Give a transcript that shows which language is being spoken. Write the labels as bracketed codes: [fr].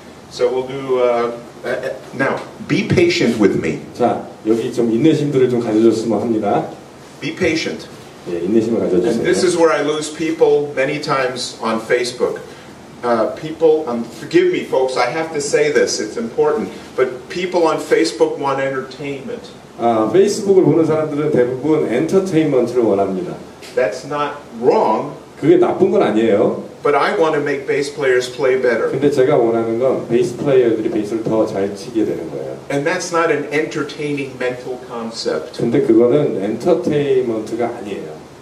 [en] So we'll do, now, be patient with me. [ko] 자, 여기 좀 인내심들을 좀 가져줬으면 합니다. [en] Be patient. [ko] 예, 인내심을 [en] And this [ko] 가져주세요. [en] is where I lose people many times on Facebook. People, forgive me folks, I have to say this, it's important, but people on Facebook want entertainment. [ko] 페이스북을 보는 사람들은 대부분 엔터테인먼트를 원합니다. [en] That's not wrong, [ko] 그게 나쁜 건 아니에요. [en] But I want to make bass players play better. [ko] 근데 제가 원하는 건 베이스 플레이어들이 베이스를 더 잘 치게 되는 거예요. [en] And that's not an entertaining mental concept. [ko] 근데 그거는 엔터테인먼트가 아니에요.